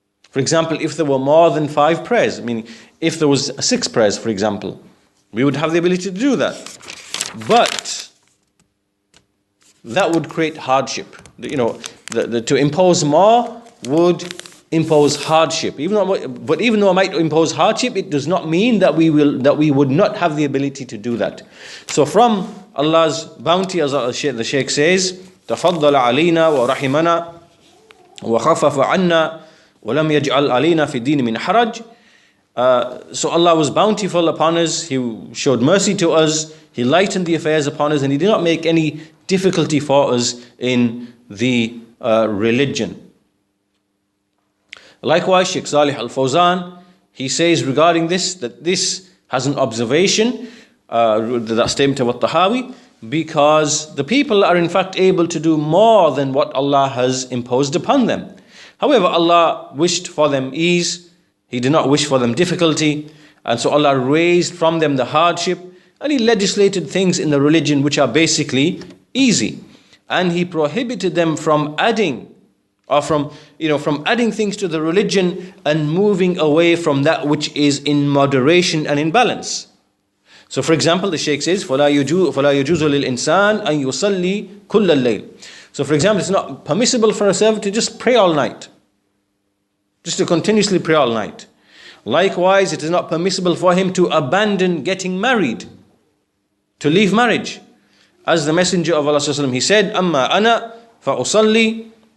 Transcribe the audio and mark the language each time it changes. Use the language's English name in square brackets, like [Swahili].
[English] For example, if there were more than 5 prayers, meaning if there was 6 prayers, for example, we would have the ability to do that. But that would create hardship. To impose more would impose hardship. Even though it might impose hardship, it does not mean that we would not have the ability to do that. So from Allah's bounty, as the Shaykh says, [Arabic] تفضل علينا ورحمنا وخفف عنا ولم يجعل علينا في الدين من حرج. [English] So Allah was bountiful upon us, He showed mercy to us, He lightened the affairs upon us, and He did not make any difficulty for us in the religion. Likewise, Sheikh Salih Al-Fawzan, he says regarding this, that this has an observation, that statement of At-Tahawi, because the people are in fact able to do more than what Allah has imposed upon them. However, Allah wished for them ease, He did not wish for them difficulty, and so Allah raised from them the hardship, and He legislated things in the religion which are basically easy, and He prohibited them from adding from adding things to the religion and moving away from that which is in moderation and in balance. So for example, the Shaykh says, [Arabic] فَلَا يُجُوزُ لِلْإِنسَانِ أَن يُصَلِّي كُلَّ اللَّيْلِ. [English] So for example, it's not permissible for a servant to just pray all night, just to continuously pray all night. Likewise, it is not permissible for him to abandon getting married, to leave marriage. As the Messenger of Allah ﷺ, he said, [Arabic] أَمَّا أَنَا فَأُصَلِّي.